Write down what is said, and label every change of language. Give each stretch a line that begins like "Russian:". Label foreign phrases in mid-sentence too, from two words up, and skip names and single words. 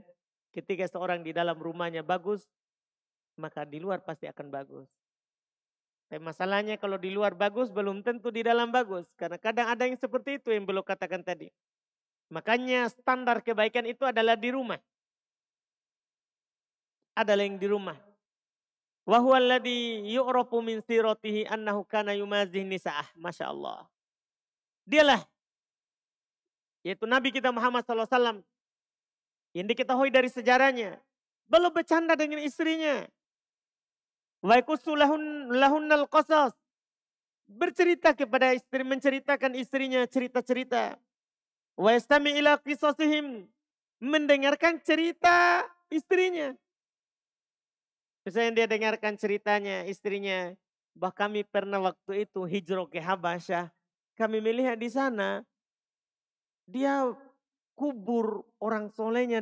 Indonesian: Ketika seorang di dalam rumahnya bagus. Maka di luar pasti akan bagus. Tapi masalahnya kalau di luar bagus belum tentu di dalam bagus. Karena kadang ada yang seperti itu yang belum katakan tadi. Makanya standar kebaikan itu adalah di rumah. Adalah yang di rumah.
Arabic: وهو الذي يعرف من سيرته أنه كان يمازح نساءه. ما شاء الله.
Indonesian: Dialah, yaitu Nabi kita Muhammad SAW. Yang diketahui dari sejarahnya. Belum bercanda dengan istrinya.
Arabic: ويقص لهن القصص.
Indonesian: Bercerita kepada istri, menceritakan istrinya cerita-cerita.
Arabic: ويستمع إلى قصصهم.
Indonesian: Mendengarkan cerita istrinya. Misalnya dia dengarkan ceritanya istrinya. Bah kami pernah waktu itu hijrah ke Habasyah. Kami melihat di sana. Dia kubur orang solehnya.